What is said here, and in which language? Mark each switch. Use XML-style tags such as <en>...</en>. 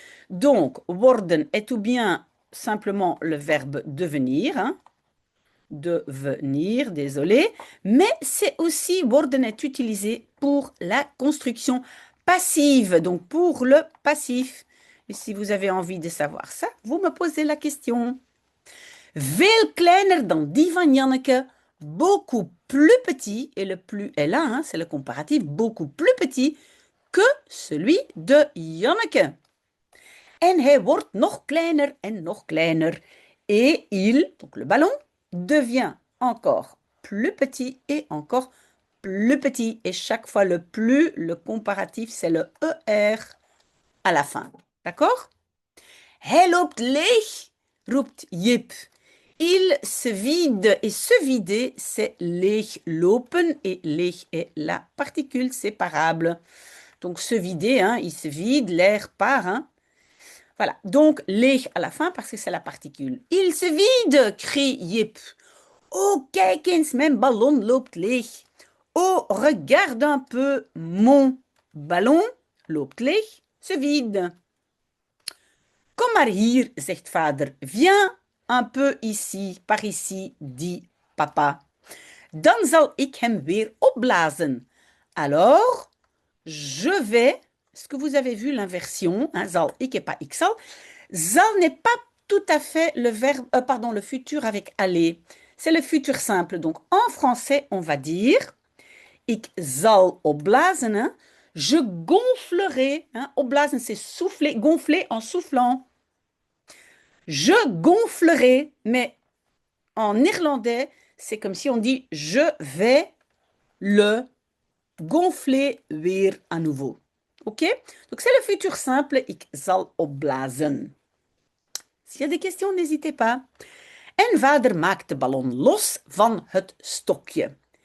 <fr>Donc, worden est ou bien simplement le verbe devenir, hein, devenir, désolé, mais c'est aussi, worden est utilisé pour la construction passive, donc pour le passif. Et si vous avez envie de savoir ça, vous me posez la question.</fr> <nl>Veel kleiner dan die van Janneke,</nl> <fr>beaucoup plus petit, et le plus est là, hein, c'est le comparatif, beaucoup plus petit que celui de Janneke.</fr> <nl>En hij wordt nog kleiner en nog kleiner.</nl> <fr>Et il, donc le ballon, devient encore plus petit et encore plus petit. Et chaque fois le plus, le comparatif, c'est le ER à la fin. D'accord?</fr> <nl>Hij loopt leeg, roept Jip.</nl> <fr>Il se vide. Et se vider, c'est leeg lopen. Et leeg est la particule séparable. Donc se vider, hein, il se vide, l'air part. Hein. Voilà, donc leeg à la fin parce que c'est la particule. Il se vide, crie Jip.</fr> <nl>Oh, kijk eens, mijn ballon loopt leeg.</nl> <fr>Oh, regarde un peu, mon ballon loopt leeg, se vide.</fr> <nl>Kom maar hier, zegt vader.</nl> <fr>Viens un peu ici, par ici, dit papa.</fr> <nl>Dan zal ik hem weer opblazen.</nl> <fr>Alors, je vais, est-ce que vous avez vu l'inversion, hein, zal ik et pas ik zal. Zal n'est pas tout à fait le verbe, pardon, le futur avec aller. C'est le futur simple. Donc, en français, on va dire</fr> <nl>ik zal opblazen.</nl> <fr>Hein, je gonflerai. Hein, opblazen, c'est souffler, gonfler en soufflant. Je gonflerai, mais en néerlandais, c'est comme si on dit je vais le gonfler weer à nouveau. Ok? Donc c'est le futur simple,</fr> <nl>ik zal opblazen.</nl> <fr>S'il y a des questions, n'hésitez pas.</fr> <nl>En vader maakt de ballon los van het stokje.</nl>